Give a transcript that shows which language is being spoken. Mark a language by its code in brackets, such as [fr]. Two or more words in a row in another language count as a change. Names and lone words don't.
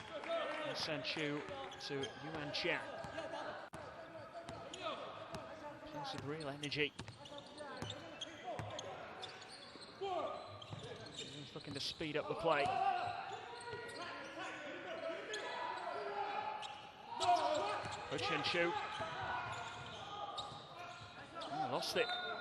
[en] San-chu to Yuan Chiang. Plays with real energy. He's looking to speed up the play. Ho-Chin-Chu. Lost it.